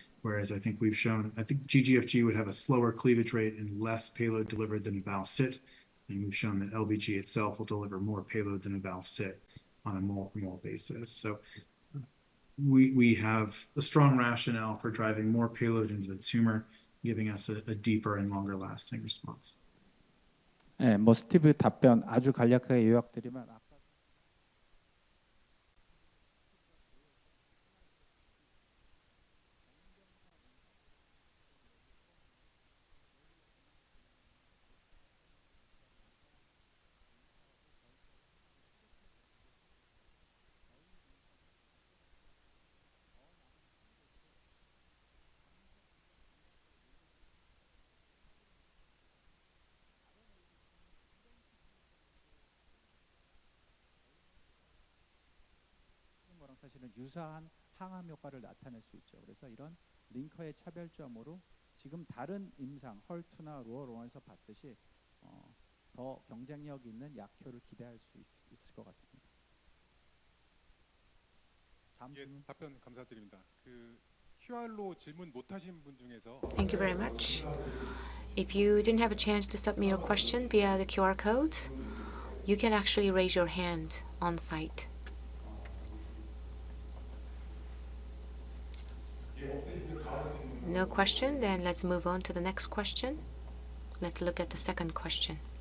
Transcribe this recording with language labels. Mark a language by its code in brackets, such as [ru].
[en] Whereas I think GGFG would have a slower cleavage rate and less payload delivered than Val-Cit. And we've shown that LBG itself will deliver more payload than a Val-Cit on a mole-per-mole basis. So we have a strong rationale for driving more payload into the tumor, giving us a deeper and longer lasting response. [ko] 네, 뭐 스티브 답변 아주 간략하게 요약드리면 거랑 사실은 유사한 항암 효과를 나타낼 수 있죠. 그래서 이런 링커의 차별점으로 지금 다른 임상 헐투나 로어롱에서 봤듯이 더 경쟁력 있는 약효를 기대할 수 있을 것 같습니다. 다음 질문. 답변 감사드립니다. QR로 질문 못하신 분 중에서 [en] Thank you very much. If you didn't have a chance to submit your question via the QR code, you can actually raise your hand on site. No question, then let's move on to the next question. Let's look at the second question.